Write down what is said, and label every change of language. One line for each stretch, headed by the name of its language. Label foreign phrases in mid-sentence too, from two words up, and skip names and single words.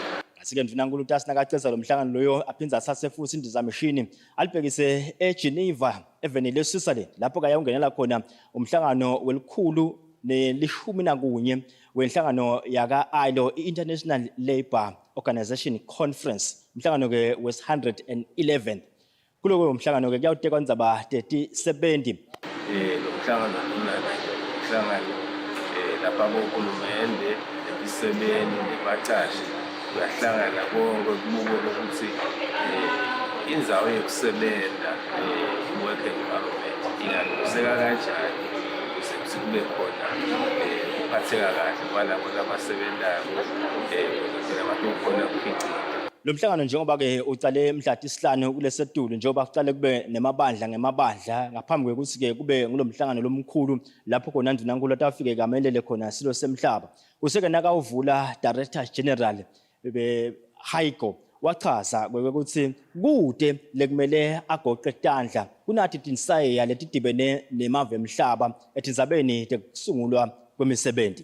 Swati: Asike Mvunankulu tasinakaceza lo mhlangano loyo aphinza asase futhi indizamshini alibhekise eGeneva eveni leSwitzerland lapho kayawungenela khona umhlangano welikhulu ne-11 wenhlangano yaka-ILO i-International Labour Organization Conference umhlangano ke wes-111 kulo umhlangano ke kuyawutekwa indzaba 3070 lo mhlangano umhlangano lapha bohulumende ebisebenzi nebaqashi kuyahlangana konke kubuke ukuthi indzawo yokusebenza
English: work environment
Swati: ingalungiseka kanjani ukuze kube khona ukuphatheka kahle kwalabo abasebenzayo abantu khona ukuphicika. Lo mhlangano njengoba ke ucale mhla tisihlanu kulesetulu njengoba kucale kube nemabandla ngemabandla ngaphambi kwekuthi ke kube ngulomhlangano lomkhulu lapho khona Mvunankulu atafike kamelele khona silo semhlaba useke nakawuvula
English: Director General
Swati: Haiko wachaza ukuthi kude lekumele agoqe tandla kunathi tinsaye letidibene nemave emhlaba etindzabeni tekusungulwa kwemisebenzi.